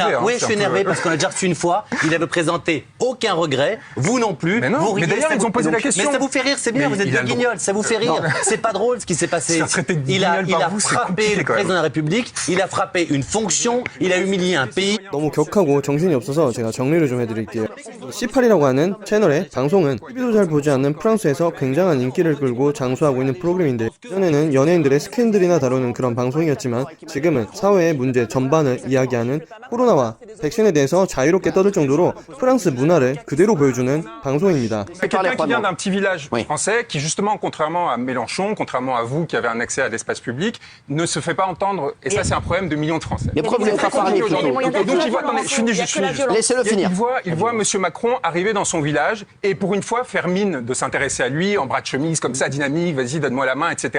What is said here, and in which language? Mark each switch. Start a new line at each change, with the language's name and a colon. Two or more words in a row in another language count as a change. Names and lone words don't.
French: énervé, n'a- hein, Oui, c'est je suis un peu- énervé parce qu'on a déjà reçu une fois. Il avait présenté aucun regret. Vous non plus. Mais non, Vous mais riez, d'ailleurs, ça ils vous- ont posé la question. Mais ça vous fait rire, c'est bien. Mais Vous êtes il a des le guignols, ça vous fait rire. C'est pas drôle ce qui s'est passé. Se faire traiter de Il a guignol par vous, c'est frappé compliqué, le quand même. président de la République. Il a frappé une fonction. Il a humilié un pays.
Korean: 너무 격하고 정신이 없어서 제가 정리를 좀 해드릴게요. C8이라고 하는 채널의 방송은 TV도 잘 보지 않는 프랑스에서 굉장한 인기를 끌고 장수하고 있는 프로그램인데 예전에는 연예인들의 스캔들이나 다루는 그런 방송이었지만 지금은 사회의 문제 전반을 이야기하는 코로나와 백신에 대해서 자유롭게 떠들 정도로 프랑스 문화를 그대로 보여주는 방송입니다.
French: C'est quelqu'un qui vient d'un petit village français qui, justement, contrairement à Mélenchon, contrairement à vous qui avez un accès à l'espace public, ne se fait pas entendre. Et ça, c'est un problème de millions de Français. Les preuves, vous n'avez pas parlé. aujourd'hui. Et donc, il voit, attendez, je finis juste. Laissez-le finir. Il voit M. Macron arriver dans son village et pour une fois faire mine de s'intéresser à lui en bras de chemise, comme ça, dynamique, vas-y, donne-moi la main, etc.